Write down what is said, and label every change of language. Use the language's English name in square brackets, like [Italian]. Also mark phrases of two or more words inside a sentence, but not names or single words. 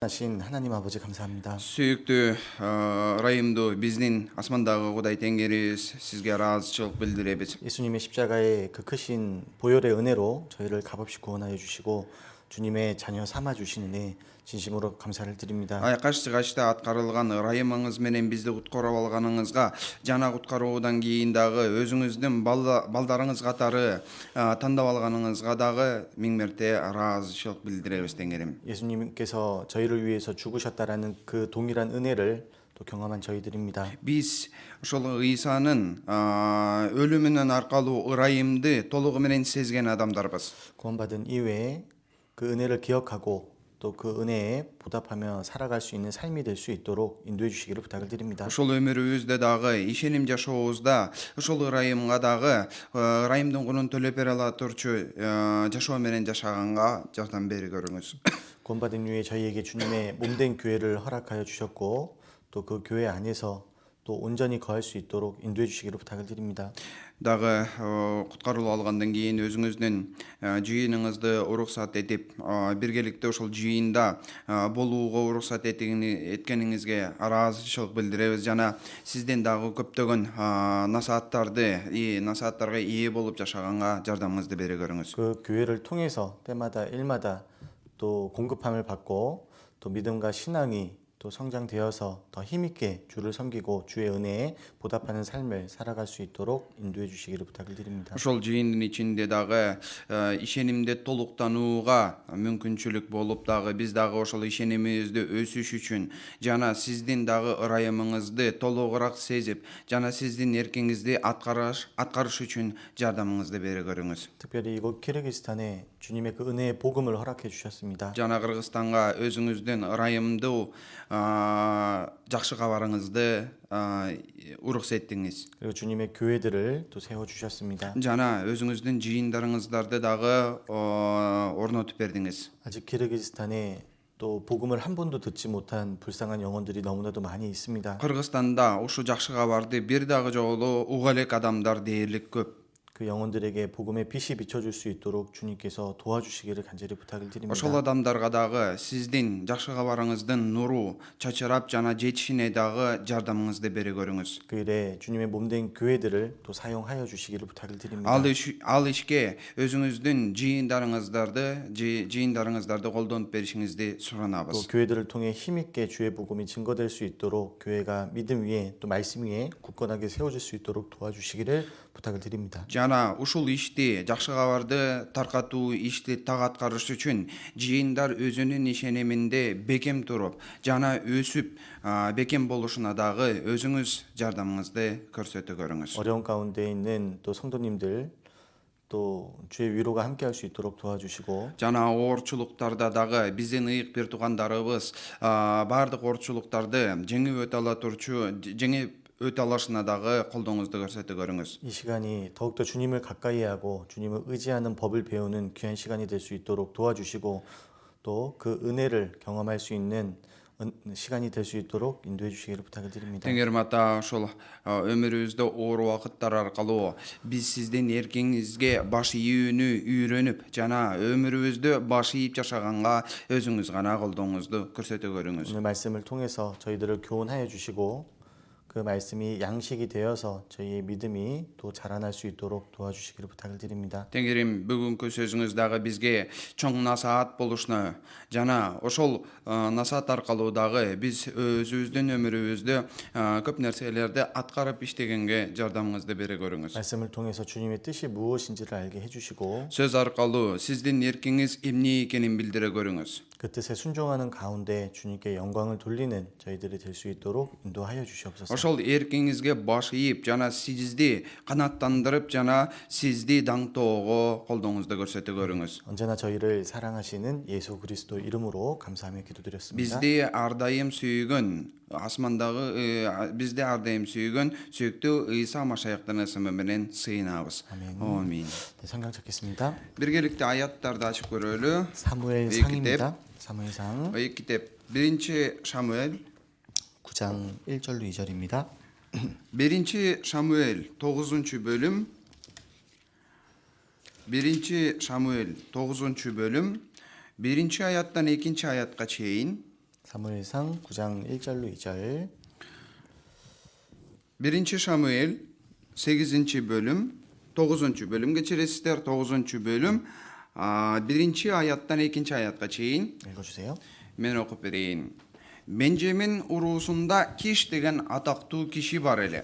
[Korean] 하신 하나님 아버지 감사합니다. [Kyrgyz] Сүйіктүү Райымду биздин асмандагы Кудай Теңирибиз сизге ыраазычылык билдиребиз. [Korean] 예수님의 십자가의 그 크신 보혈의 은혜로 저희를 값없이 구원하여 주시고 주님의 자녀 삼아 주신 은혜 진심으로 감사를 드립니다. [Kyrgyz] Качты аткарылган ырайымыңыз менен бизди куткарып алганыңызга жана куткаруудан кийин дагы өзүңүздүн балдарыңыз катары тандап алганыңызга дагы миң мерте ыраазычылык билдиребиз Теңирим. [Korean] 예수님께서 저희를 위해서 죽으셨다라는 그 동일한 은혜를 또 경험한 저희들입니다. [Kyrgyz] Биз ошол Ыйсанын өлүмүнөн аркалуу ырайымды толугу менен сезген адамдарбыз. [Korean] 구원받은 이후에 그 은혜를 기억하고 또 그 은혜에 보답하며 살아갈 수 있는 삶이 될 수 있도록 인도해 주시기를 부탁을 드립니다. [Kyrgyz] Ошол өмүрүбүздө дагы ишеним жашообузда ошол ырайымга дагы ырайымдын кунун төлөп бере ала турчу жашоо менен жашаганга жардам бере көрүңүз. [Korean] 구원받은 이후에 저희에게 주님의 몸된 교회를 허락하여 주셨고 또 그 교회 안에서 또 온전히 거할 수 있도록 인도해 주시기를 부탁을 드립니다. [Kyrgyz] Дагы куткарылып алгандан кийин өзүңүздүн жыйыныңызды уруксат этип биргеликте ошол жыйында болууга уруксат эткениңизге ыраазычылык билдиребиз жана сизден дагы көптөгөн насааттарга ээ болуп жашаганга жардамыңызды бере көрүңүз. [Korean] 그 교회를 통해서 때마다 일마다 또 공급함을 받고 또 믿음과 신앙이 또 성장되어서 더 힘있게 주를 섬기고 주의 은혜에 보답하는 삶을 살아갈 수 있도록 인도해 주시기를 부탁을 드립니다. [Kyrgyz] Ошол жыйындын ичинде дагы ишенимде толуктанууга мүмкүнчүлүк болуп дагы биз дагы ошол ишенимибизди өсүш үчүн жана сиздин дагы ырайымыңызды толугураак сезип жана сиздин эркиңизди аткарыш үчүн жардамыңызды бере көрүңүз. [Korean] 특별히 이곳 키르기스탄에 주님의 그 은혜의 복음을 허락해 주셨습니다. [Kyrgyz] Жана Кыргызстанга өзүңүздүн ырайымдуу жакшы кабарыңызды уруксеттиңиз. [Korean] 그리고 주님의 교회들을 또 세워 주셨습니다. [Kyrgyz] жана өзүңүздүн жыйындарыңыздарды дагы орнотуп бердиңиз. [Korean] 아직 키르기스탄에 또 복음을 한 번도 듣지 못한 불쌍한 영혼들이 너무나도 많이 있습니다. [Kyrgyz] Кыргызстанда ушу жакшы кабарды бир дагы жолу уга элек адамдар дээрлик көп. [Korean] 그 영혼들에게 복음의 빛이 비춰줄 수 있도록 주님께서 도와주시기를 간절히 부탁을 드립니다. [Kyrgyz] Ошол адамдарга дагы сиздин жакшы кабарыңыздын нуру чачырап жана жетишине дагы жардамыңызды бере көрүңүз. [Korean] 그 일에 주님의 몸된 교회들을 또 사용하여 주시기를 부탁을 드립니다. [Kyrgyz] Ал ишке өзүңүздүн жыйындарыңыздарды колдонуп беришиңизди [Korean] 또 [Kyrgyz] суранабыз. [Korean] 교회들을 통해 힘있게 주의 복음이 증거될 수 있도록 교회가 믿음 위에 또 말씀 위에 굳건하게 세워질 수 있도록 도와주시기를 부탁을 드립니다. [Kyrgyz] Жана ушул ишти жакшы кабарды таркатуу ишти так аткарыш үчүн жыйындар өзүнүн ишениминде бекем туруп жана өсүп бекем болушуна дагы өзүңүз жардамыңызды көрсөтө көрүңүз. [Korean] 어려운 가운데 있는 또 성도님들 또 주의 위로가 함께할 수 있도록 도와주시고 [Kyrgyz] Жана оорчулуктарда дагы биздин ыйык бир туугандарыбыз баардык оорчулуктарды жеңип өтө ала турчу өтө алышына дагы колдооңузду көрсөтө көрүңүз. [Korean] 이 시간이 더욱더 주님을 가까이 하고 주님을 의지하는 법을 배우는 귀한 시간이 될 수 있도록 도와주시고 또 그 은혜를 경험할 수 있는 시간이 될 수 있도록 인도해 주시기를 부탁을 드립니다. [Kyrgyz] Теңирим ата ошол өмүрүбүздө оор убакыттар аркылуу биз сиздин эркиңизге баш ийүүнү үйрөнүп жана өмүрүбүздө баш ийип жашаганга өзүңүз гана колдооңузду көрсөтө көрүңүз. [Korean] 오늘 말씀을 통해서 저희들을 교훈하여 주시고 그 말씀이 양식이 되어서 저희의 믿음이 또 자라날 수 있도록 도와주시기를 부탁을 드립니다. [Kyrgyz] Теңирим бүгүнкү сөзүңүз дагы бизге чоң насаат болушуна жана ошол насаат аркылуу дагы биз өзүбүздүн өмүрүбүздө көп нерселерди аткарып иштегенге жардамыңызды бере көрүңүз. [Korean] 말씀을 통해서 주님의 뜻이 무엇인지를 알게 해주시고 [Kyrgyz] Сөз аркылуу сиздин эркиңиз эмне экенин билдире көрүңүз. [Korean] 그 뜻에 순종하는 가운데 주님께 영광을 돌리는 저희들이 될 수 있도록 인도하여 주시옵소서. [Kyrgyz] Ошол эркиңизге баш ийип жана сизди канааттандырып жана сизди даңтоого колдооңузду көрсөтө көрүңүз. [Korean] 언제나 저희를 사랑하시는 예수 그리스도 이름으로 감사하며 기도드렸습니다. [Kyrgyz] Бизди ар дайым сүйгөн бизди ар дайым сүйгөн сүйүктүү Ыйса Машаяктын ысымы менен сыйынабыз. Амин. [Korean] 네, 성경 찾겠습니다. [Kyrgyz] Биргеликте аяттарды ачып көрөлү. [Korean] 사무엘상입니다. 사무엘상 [Kyrgyz] Ыйык китеп 1 Шамуэль [Korean] 9장 1절로 2절입니다. [Kyrgyz] 1 Шамуэль 9-бөлүм 1 Шамуэль 9-бөлүм 1 аяттан 2 аятка чейин [Korean] 사무엘상 9장 1절로 2절. [Kyrgyz] 1 Шамуэль 8 бөлүм 9 бөлүм гечиресиздер 9 бөлүм 1 аяттан 2 аятка чейин [Korean] 읽어주세요. [Kyrgyz] мен окуп берейин. Бенжамин урусунда Киш деген атактуу киши бар эле.